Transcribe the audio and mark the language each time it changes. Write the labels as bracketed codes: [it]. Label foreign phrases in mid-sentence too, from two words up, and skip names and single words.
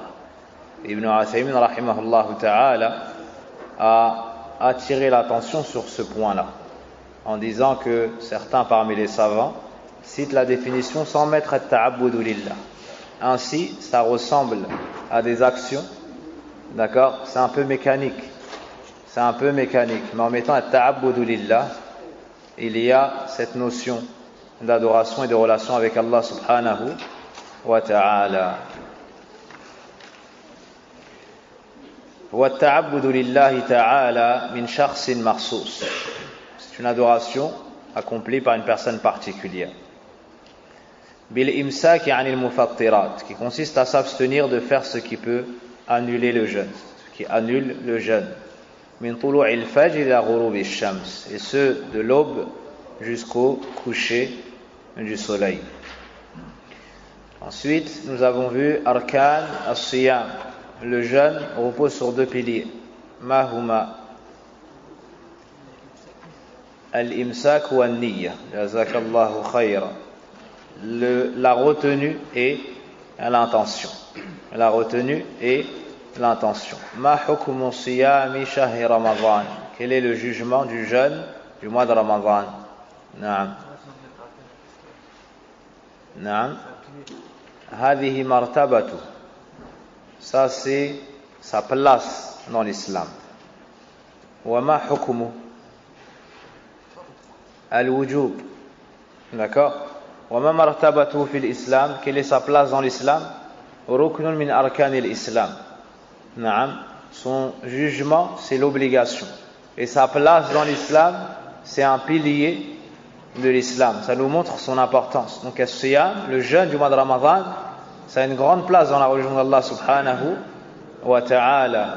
[fr] Ibn Uthaymin [ar] رحمه الله تعالى [fr] a attiré l'attention sur ce point-là en disant que certains parmi les savants citent la définition sans mettre [ar] تعبد لله. [fr] Ainsi, ça ressemble à des actions, d'accord, c'est un peu mécanique. Mais en mettant [ar] التعبد لله, [fr] il y a cette notion d'adoration et de relation avec Allah [ar] سبحانه وتعالى. والتعبد لله تعالى من شخص مخصوص. [fr] C'est une adoration accomplie par une personne particulière. [ar] بالإمساك عن المفطرات, [fr] qui consiste à s'abstenir de faire ce qui peut annuler le jeûne, ce qui annule le jeûne. [ar] من طلوع الفجر إلى غروب الشمس, [fr] et ce de l'aube jusqu'au coucher du soleil. Ensuite, nous avons vu [ar] أركان الصيام, [fr] le jeûne repose sur deux piliers. [ar] ما هما الإمساك والنية. جزاك الله خيرا. [fr] La retenue et l'intention. La retenue et l'intention. [ar] ما حكم صيام شهر رمضان. [fr] Quel est le jugement du jeûne du mois de Ramadan? [ar] نعم. نعم. هذه مرتبته. [fr] Ça c'est sa place dans l'islam. [ar] وما حكم الوجوب. [fr] D'accord? [ar] وما مرتبته في الإسلام. [fr] Quelle est sa place dans l'islam? [ar] ركن من أركان الإسلام. Naam. [fr] Son jugement c'est l'obligation. Et sa place dans l'islam c'est un pilier de l'islam. Ça nous montre son importance. Donc as-siyam, le jeûne du mois de Ramadan, ça a une grande place dans la religion d'Allah [ar] سبحانه وتعالى.